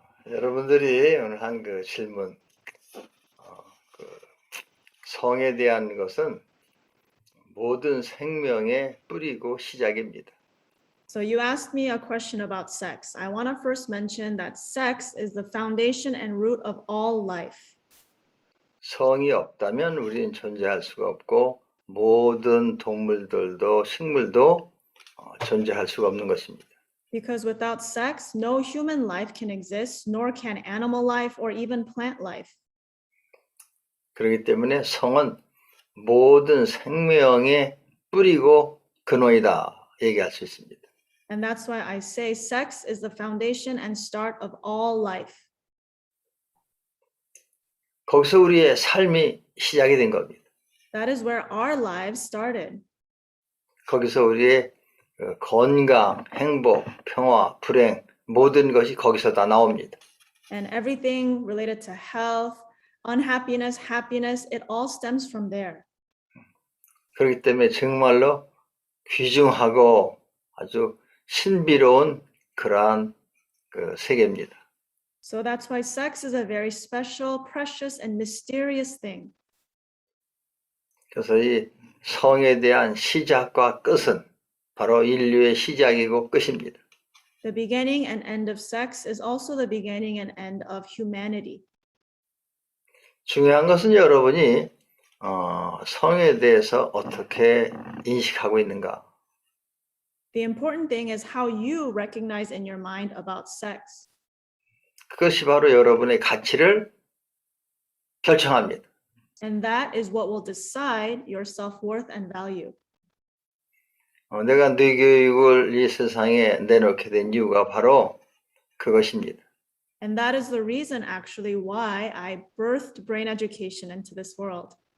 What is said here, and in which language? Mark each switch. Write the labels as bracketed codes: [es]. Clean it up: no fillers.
[ko] 여러분들이 오늘 한 그 질문, 성에 대한 것은 모든 생명의 뿌리고 시작입니다. [en] So you asked me a question about sex. I want to first mention that sex is the foundation and root of all life. [ko] 성이 없다면 우리는 존재할 수가 없고 모든 동물들도 식물도 존재할 수가 없는 것입니다. [en] Because without sex, no human life can exist, nor can animal life or even plant life. [ko] 그렇기 때문에 성은 모든 생명의 뿌리고 근원이다 얘기할 수 있습니다. [en] And that's why I say sex is the foundation and start of all life. [ko] 거기서 우리의 삶이 시작이 된 겁니다. [en] That is where our lives started. [ko] 거기서 우리의 건강, 행복, 평화, 불행 모든 것이 거기서 다 나옵니다. [en] And everything related to health, unhappiness, happiness, it all stems from there. [ko] 그렇기 때문에 정말로 귀중하고 아주 신비로운 그러한 세계입니다. [en] So that's why sex is a very special, precious, and mysterious thing. [ko] 그래서 이 성에 대한 시작과 끝은 바로 인류의 시작이고 끝입니다. [en] The beginning and end of sex is also the beginning and end of humanity. [ko] 중요한 것은 여러분이 성에 대해서 어떻게 인식하고 있는가. [en] The important thing is how you recognize in your mind about sex. [ko] 그것이 바로 여러분의 가치를 결정합니다. [en] And that is what will decide your self-worth and value. [ko] 내가 뇌교육을 이 세상에 내놓게 된 이유가 바로 그것입니다. [en] And that is the reason actually why I birthed brain education into this world.